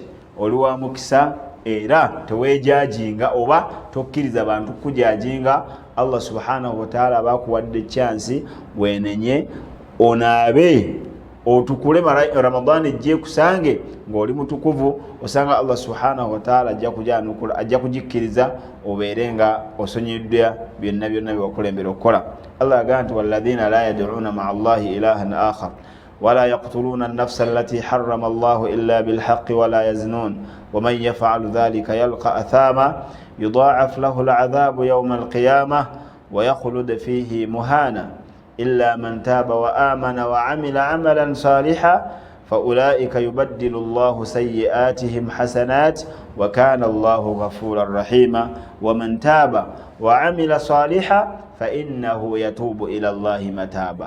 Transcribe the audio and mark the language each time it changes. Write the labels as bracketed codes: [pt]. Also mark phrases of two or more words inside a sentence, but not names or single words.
[lg] oli wa mukisa era teweejajinga oba tokkiriza bantu kujajinga [ar] الله سبحانه وتعالى [lg] bakuwadde chance wenenye onaabe otukule Ramadani ejje kusange ng'oli mutukuvu osanga [ar] الله سبحانه وتعالى [lg] ajja kujikkiriza obeerenga osonyiddwa byonna byonna byakulembera okukola Allah agamba nti walladhina [ar] لا يدعون مع الله إلها آخر ولا يقتلون النفس التي حرم الله إلا بالحق ولا يزنون ومن يفعل ذلك يلقى أثاما يضاعف له العذاب يوم القيامة ويخلد فيه مهانا إلا من تاب وآمن وعمل عملا صالحا فأولئك يبدل الله سيئاتهم حسنات وكان الله غفورا رحيما ومن تاب وعمل صالحا فإنه يتوب إلى الله متابا.